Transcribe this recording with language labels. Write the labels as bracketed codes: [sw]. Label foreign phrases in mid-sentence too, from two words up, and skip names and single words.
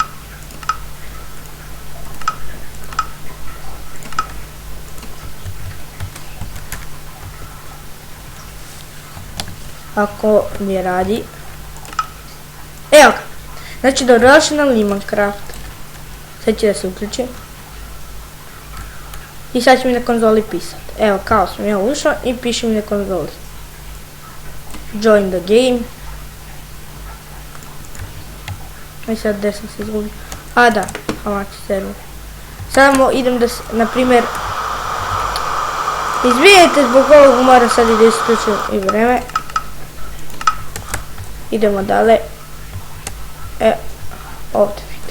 [sr] Ako mi radi. Evo ga. Znači dobrodošli na Minecraft. Sad će da se uključim. I sad će mi na konzoli pisat. Evo kao sam ja ušao i piše mi na konzoli. [en] Join the game. [sr] I sad gdje sam se izgubio. A da, Hamachi server. Samo idem da se, na primjer. Izvinite zbog ovog moram sad i da isključim i vreme. Idemo dalje. Ovdje vidite.